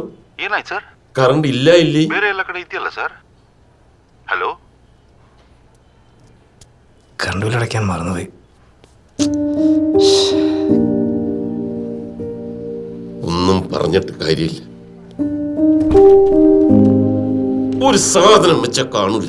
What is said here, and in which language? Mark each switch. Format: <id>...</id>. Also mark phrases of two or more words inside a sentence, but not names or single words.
<kn>ಏನಾಯ್ತು ಸರ್? ಕರೆಂಟ್ ಇಲ್ಲ ಇಲ್ಲಿ. ಬೇರೆ ಎಲ್ಲ ಕಡೆ ಇದೆಯಲ್ಲ ಸರ್.</kn> <ml>ഹലോ,</ml> <en>current bill</en> <ml>അടയ്ക്കാൻ മറന്നുപോയി. ഒന്നും പറഞ്ഞിട്ട് കാര്യമില്ല. ഒരു സാധനം വെച്ച കാണൂല.</ml>